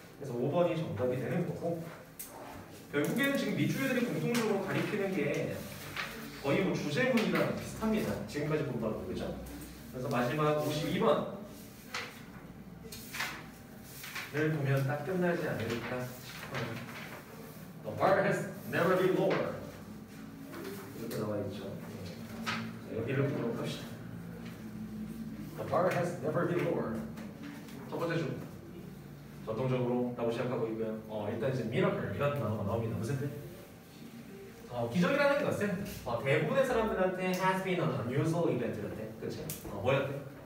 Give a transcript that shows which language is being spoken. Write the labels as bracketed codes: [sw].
[ko] 그래서 5번이 정답이 되는 거고 결국에는 지금 미주애들이 공통적으로 가리키는 게 거의 뭐 주제문이랑 비슷합니다. 지금까지 본 바로 그죠? 그래서 마지막 52번을 보면 딱 끝나지 않을까 싶어요. [en] The bar has never been lower. [ko] 이렇게 나와 있죠. 여기를 보도록 합시다. [en] The bar has never been lower. [ko] 첫 번째 줄. 전통적으로 라고 시작하고 있고요. 일단 이제 miracle 이라는 단어가 나옵니다. 무슨 뜻? 기적이라는 것은 대부분의 사람들한테 [en] has been an unusual event [ko] 였대. 그치? 뭐였대?